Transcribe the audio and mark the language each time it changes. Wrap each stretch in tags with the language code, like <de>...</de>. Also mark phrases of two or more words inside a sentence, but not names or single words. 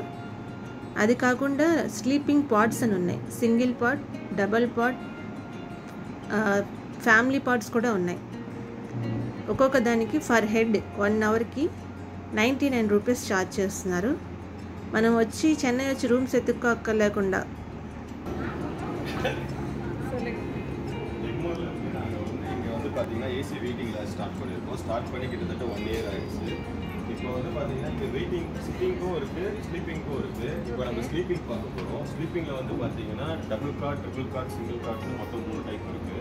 <te>అది కాకుండా</te> <en>sleeping pods</en> <te>అని ఉన్నాయి.</te> <en>single pod, double pod, family pods</en> <te>కూడా ఉన్నాయి. ఒక్కొక్క దానికి</te> <en>per head</en> <te>1 hourకి 99 rupees ఛార్జ్ చేస్తున్నారు. మనం వచ్చి చెన్నై వచ్చి రూమ్స్ ఎత్తుక్కోక్కర్లేకుండా</te> <ta>ஏசி வெயிட்டிங்கில் ஸ்டார்ட் பண்ணியிருக்கோம். ஸ்டார்ட் பண்ணி கிட்டத்தட்ட 1 year ஆகிடுச்சு. இப்போ வந்து பார்த்தீங்கன்னா இங்கே</ta> <en>waiting sitting</en> <ta>இருக்குது, ஸ்லீப்பிங்க்கும் இருக்குது. இப்போ நம்ம ஸ்லீப்பிங் பார்க்க போகிறோம். ஸ்லீப்பிங்கில் வந்து பார்த்தீங்கன்னா</ta> <en>double cot, triple cot, single cot</en> <ta>மொத்தம் 3 டைப் இருக்குது.</ta>